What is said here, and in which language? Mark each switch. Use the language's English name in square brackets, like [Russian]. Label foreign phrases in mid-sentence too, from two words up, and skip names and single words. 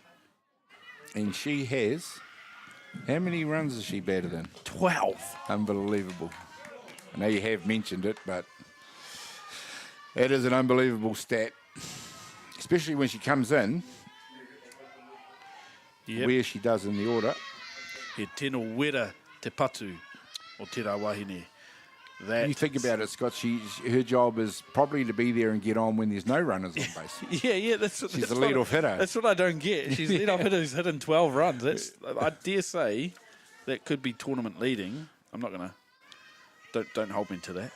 [English] And she has, how many runs has she batted in? 12. Unbelievable. I know you have mentioned it, but it is an unbelievable stat, especially when she comes in, where she does in the order. [Māori] He tino wera te patu o tērā wahine. [English] You think about it, Scott, her job is probably to be there and get on when there's no runners on base. Yeah, she's a lead-off hitter. That's what I don't get. She's a lead-off hitter who's hitting 12 runs. I dare say that could be tournament leading. I'm not going to... Don't hold me to that.